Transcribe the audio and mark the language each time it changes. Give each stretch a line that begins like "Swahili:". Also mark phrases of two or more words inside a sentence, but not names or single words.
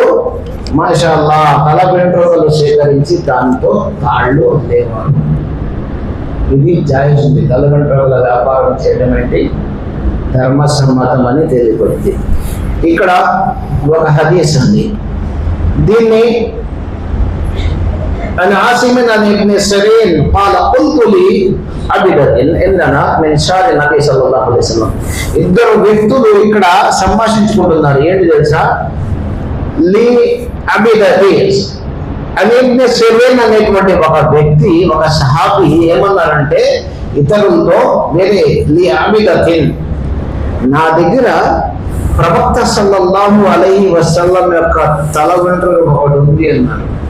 Telugu: మాషాల్లా తల వెంట్రుకలు సేకరించి దాంతో తాళ్ళు ఉండేవారు. ఇది జాయిజ్ ఉంది. తల వెంట్రుకల వ్యాపారం చేయడం అంటే ధర్మసమ్మతం అని తెలియబడింది. ఇక్కడ ఒక హదీస్ ఉంది, దీన్ని
Arabic: عن عاصم عن ابن سيرين قال قلت لعبدة عندنا من شعر النبي صلى الله عليه وسلم.
Telugu: ఇద్దరు వ్యక్తులు ఇక్కడ సంభాషించుకుంటున్నారు. ఏంటి తెలుసా?
Arabic: لعبيدة
Telugu: అని ఇబ్న్ సిరీన్ అనేటువంటి ఒక వ్యక్తి, ఒక సహాబీ ఏమన్నారంటే ఇతరులతో, వేరే
Arabic: لعبيدة,
Telugu: నా దగ్గర ప్రవక్త
Arabic: صلى الله عليه وسلم
Telugu: యొక్క తల వెంట్రుక ఒకటి ఉంది అన్నారు.